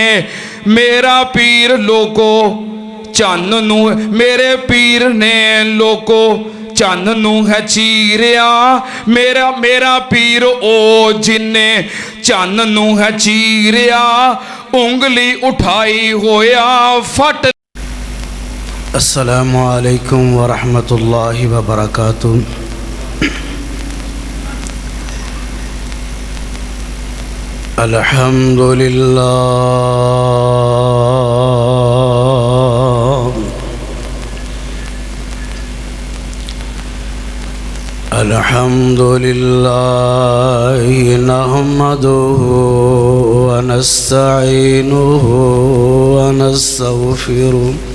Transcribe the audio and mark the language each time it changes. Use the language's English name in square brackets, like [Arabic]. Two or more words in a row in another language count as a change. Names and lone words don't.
[Punjabi] ਮੇਰਾ ਪੀਰ ਲੋਕੋ ਚੰਨ ਨੂੰ, ਮੇਰੇ ਪੀਰ ਨੇ ਲੋਕੋ ਚੰਨ ਨੂੰ ਹੈ ਚੀਰਿਆ। ਮੇਰਾ ਪੀਰ ਓ ਜਿਨ੍ਹੇ ਚੰਨ ਨੂੰ ਹੈ ਚੀਰਿਆ, ਉਂਗਲੀ ਉਠਾਈ ਹੋਇਆ ਫਟ। [Arabic] السلام عليكم ورحمة الله وبركاته. الحمد لله، الحمد لله نحمده ونستعينه ونستغفره